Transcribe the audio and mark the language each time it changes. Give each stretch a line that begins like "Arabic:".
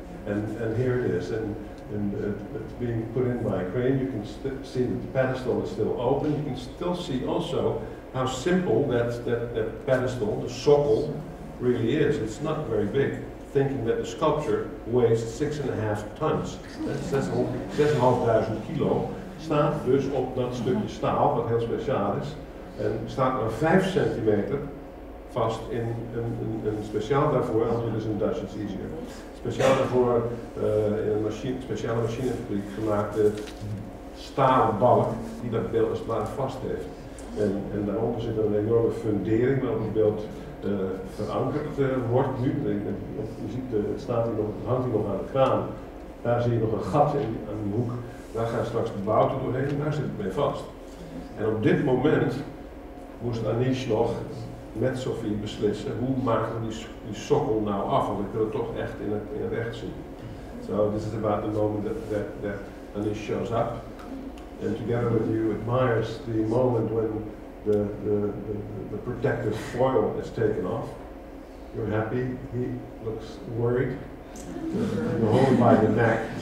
English: And here it is. And it's being put in by a crane. You can see that the pedestal is still open. You can still see also how simple that pedestal, the sokkel, really is. It's not very big. Thinking that the sculpture weighs 6,5 tons. 6.500 kilo.
Dutch: Staat dus op dat stukje staal, wat heel speciaal is. En staat maar 5 centimeter vast in een speciaal daarvoor,
English: I'll do this in Dutch, it's easier.
Dutch: Speciaal daarvoor in een speciale machinefabriek gemaakte stalen balk die dat beeld als het ware vast heeft. En daaronder zit een enorme fundering waarop het beeld verankerd wordt nu. Je ziet, het hangt hier nog aan de kraan. Daar zie je nog een gat aan de hoek. Daar gaat straks de bouten doorheen en daar zit het mee vast. En op dit moment moest Anish nog met Sophie beslissen hoe maken we die sokkel nou af, want ik wil het toch echt in het echt zien.
English: So this is about the moment that Anish shows up, and together with you admires the moment when the protective foil is taken off. You're happy, he looks worried. You're holding by the neck.